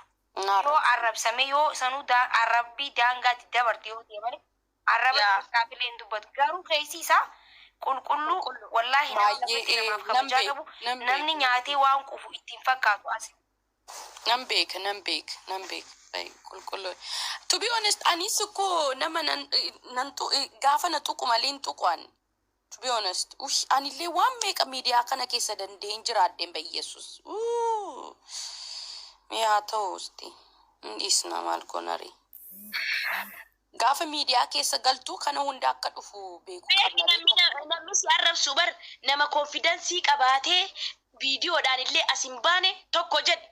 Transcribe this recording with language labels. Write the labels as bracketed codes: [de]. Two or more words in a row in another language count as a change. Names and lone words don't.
[om] Yoo arrabsame yoo sanuu arrabbii daangaatti dabarte yoo ta'e malee arraba saafilee hin dubbatu. Garuu keessi isaa qulqulluu wallaahi namaaf kabajaa qabu namni nyaatee waan quufu ittiin fakkaatu as. Nan beeka. [en] To be honest, [om] anis ko nama gaafa na tuqu malee hin tuqan. [en] To be honest, [om] anillee waan meeqa miidiyaa kana keessa dandeen jiraadheen bayyeessus. Miyaa ta'uusti. Dhiisna maal konari. Gaafa miidiyaa keessa galtuu kana hunda akka dhufu beeku. Namni si arrabsu bar nama konfidensii qabaatee viidiyoodhaan illee as hin baane tokko jedhe.